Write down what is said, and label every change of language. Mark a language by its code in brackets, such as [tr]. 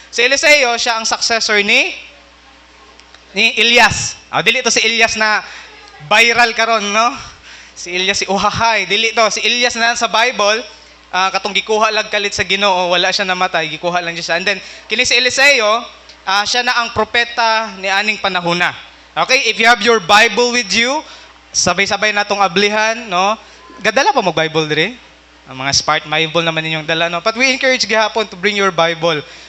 [ceb] Si Eliseo, siya ang successor ni Elias. Dili to si Elias na viral karon, no? Si Elias si Uhahay. Dili to si Elias na sa Bible. Katong gikuha lang kalit sa Ginoo, wala siya namatay, gikuha lang siya. [en] And then [ceb] kini si Eliseo, siya na ang propeta ni aning panahona. [en] Okay, if you have your Bible with you, [ceb] sabay-sabay natong ablihan, no? Gadala pa mo Bible dire. Ang mga smart Bible naman ninyong dala, no? [en] But we encourage [ceb] gihapon [en] to bring your Bible.